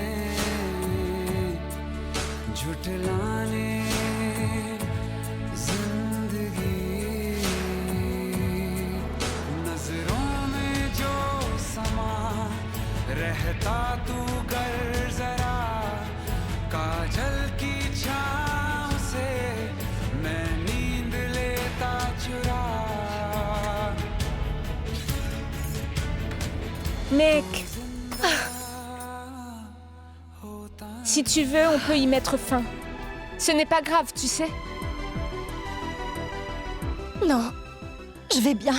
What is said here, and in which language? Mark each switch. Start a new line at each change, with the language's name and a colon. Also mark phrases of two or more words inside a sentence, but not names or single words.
Hindi: झुठलाने जिंदगी नजरों में जो समा रहता तू कर जरा काजल की छाँव से मैं नींद लेता चुरा
French: Mec. Si tu veux, on peut y mettre fin. Ce n'est pas grave, tu sais. Non, je vais bien.